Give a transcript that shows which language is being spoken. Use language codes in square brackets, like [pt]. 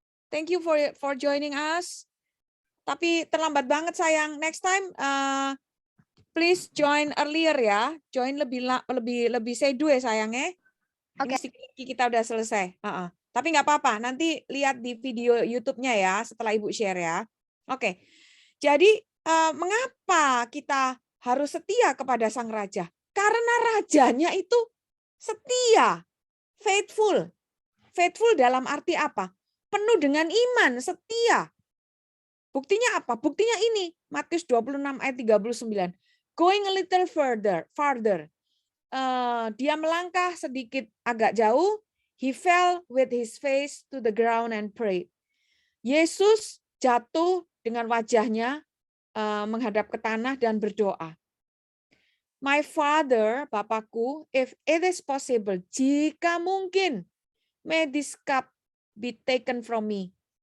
[en] Thank you for joining us. [id] Tapi terlambat banget sayang. [en] Next time please join earlier ya. [id] Join lebih sedu ya sayang ya. Ini Oke. sedikit kita udah selesai. Tapi nggak apa-apa. Nanti lihat di video YouTube-nya ya setelah Ibu share ya. Oke. Jadi mengapa kita harus setia kepada Sang Raja? Karena rajanya itu setia, faithful. Faithful dalam arti apa? Penuh dengan iman, setia. Buktinya apa? Buktinya ini, Matius 26 ayat 39. [en] Going a little farther. [id] Dia melangkah sedikit agak jauh, [en] he fell with his face to the ground and prayed. [id] Yesus jatuh dengan wajahnya menghadap ke tanah dan berdoa. [en] My Father, [id] Bapakku, [en] if it is possible, [id] jika mungkin, [en] may this cup be taken from me.